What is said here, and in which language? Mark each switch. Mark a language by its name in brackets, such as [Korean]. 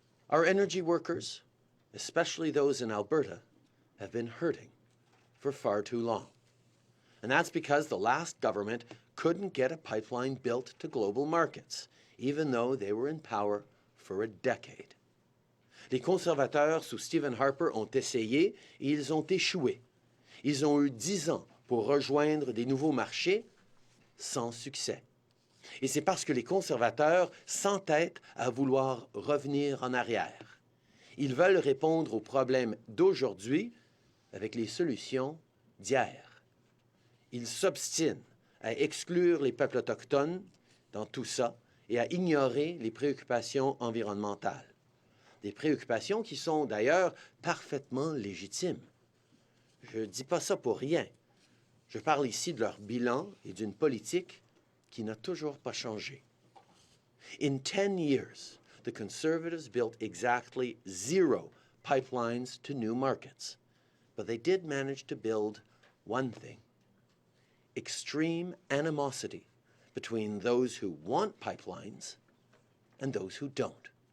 [English] Our energy workers, especially those in Alberta, have been hurting for far too long. And that's because the last government couldn't get a pipeline built to global markets, even though they were in power for a decade. [French] Les conservateurs sous Stephen Harper ont essayé et ils ont échoué. Ils ont eu 10 ans pour rejoindre des nouveaux marchés sans succès. Et c'est parce que les conservateurs s'entêtent à vouloir revenir en arrière. Ils veulent répondre aux problèmes d'aujourd'hui avec les solutions d'hier. Ils s'obstinent à exclure les peuples autochtones dans tout ça et à ignorer les préoccupations environnementales. Des préoccupations qui sont d'ailleurs parfaitement légitimes. Je ne dis pas ça pour rien. Je parle ici de leur bilan et d'une politique qui n'a toujours pas changé. [English] In 10 years, the Conservatives built exactly 0 pipelines to new markets, but they did manage to build one thing: extreme animosity between those who want pipelines and those who don't.